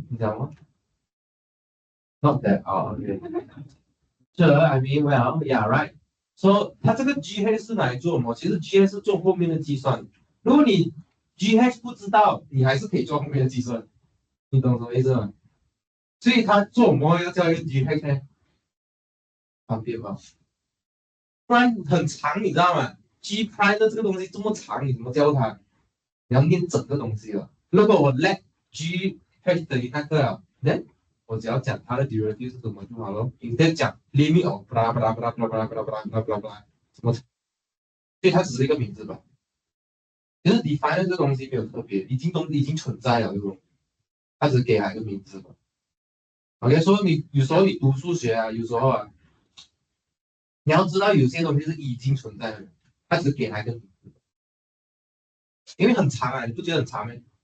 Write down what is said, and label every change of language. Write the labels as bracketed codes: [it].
[zh] 你讲吗？ [en] Not that. Oh, okay. Sure, I mean, well, yeah, right. [zh] So 它这个 GH 是拿来做什么？其实 GH 是做后面的计算。如果你 GH 不知道，你还是可以做后面的计算。你懂什么意思吗？所以他做什么要叫一个 GH 呢？方便吧？不然很长，你知道吗？G prime 的这个东西这么长，你怎么教它？你要念整个东西了。如果我 let GH 等于那个，then 我只要讲它的 derivative 是什么就好了。你再讲 [en] limit of blah blah [zh] blah blah blah blah blah blah blah blah 什么，所以它只是一个名字吧。其实 define 这个东西没有特别，已经存在了，对不？它只是给它一个名字吧。OK， 所以你有时候你读数学啊，有时候啊，你要知道有些东西是已经存在的，它只是给它一个名字，因为很长啊，你不觉得很长吗？